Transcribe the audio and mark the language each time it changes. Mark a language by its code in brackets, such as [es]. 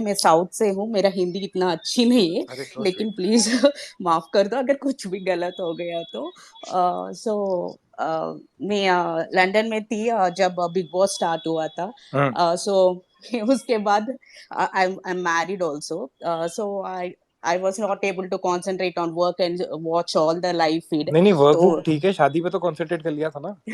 [hi] मैं साउथ से हूँ, मेरा हिंदी इतना अच्छी नहीं है, लेकिन प्लीज माफ कर दो अगर कुछ भी गलत हो गया तो। मैं लंदन में थी जब बिग बॉस स्टार्ट हुआ था। उसके बाद [en] I'm married also, so I was not able to concentrate on work and watch all the live feed. [hi] नहीं वर्क ठीक है, शादी पे तो कंसंट्रेट कर लिया था ना।